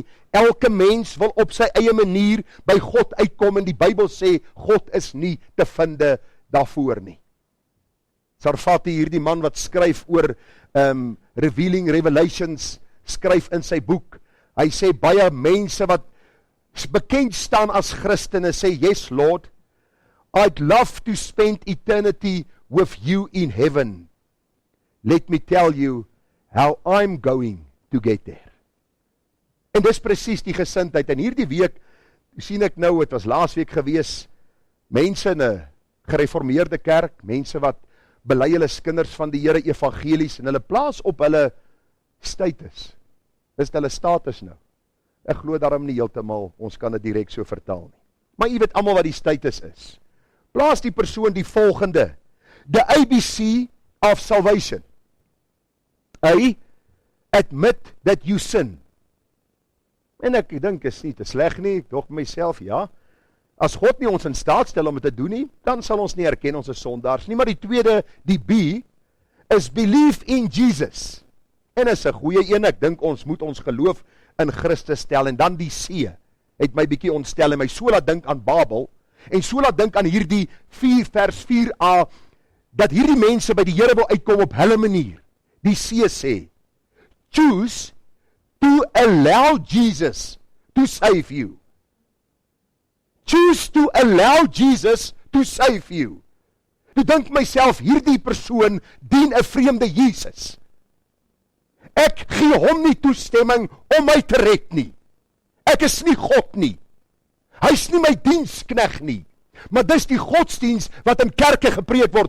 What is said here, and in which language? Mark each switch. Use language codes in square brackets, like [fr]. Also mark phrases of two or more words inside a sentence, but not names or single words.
[af] Elke mens wil op sy eie manier by God uitkom en die Bybel sê, God is nie te vinde daarvoor nie. Sarfati, hierdie man wat skryf oor Revealing Revelations, skryf in sy boek, hy sê baie mense wat bekend staan as Christene, sê, [en] yes Lord, I'd love to spend eternity with you in heaven. Let me tell you how I'm going to get there. [af] En dis presies die gesindheid. En hierdie week, sien ek nou, het was laasweek gewees, mense in 'n gereformeerde kerk, mense wat bely hulle is kinders van die Here evangelies, en hulle plaas op hulle status. Dis hulle status nou. Ek glo daarom nie heeltemal, ons kan dit direk so vertaal nie. Maar jy weet almal wat die status is. Plaas die persoon die volgende, [en] the ABC of salvation. A, admit that you sin. [af] En ek dink is nie te sleg nie, ek dog myself, ja. As God nie ons in staat stel om dit te doen nie, dan sal ons nie erken ons is sondaars nie. Maar die tweede, die B, is [en] believe in Jesus. [af] En is 'n goeie een, ek dink ons moet ons geloof in Christus stel. En dan die C, het my bietjie ontstel en my so laat dink aan Babel, en so laat dink aan hierdie 4 vers 4a, dat hierdie mense by die Here wil uitkom op hulle manier. Die C sê, [en] choose to allow Jesus to save you. Choose to allow Jesus to save you. [af] Ek dink myself, hierdie persoon dien 'n vreemde Jesus. Ek gee hom nie toestemming om my te red nie. Ek is nie God nie. Hy is nie my dienskneg nie. Maar dis die godsdiens wat in kerke gepreek word.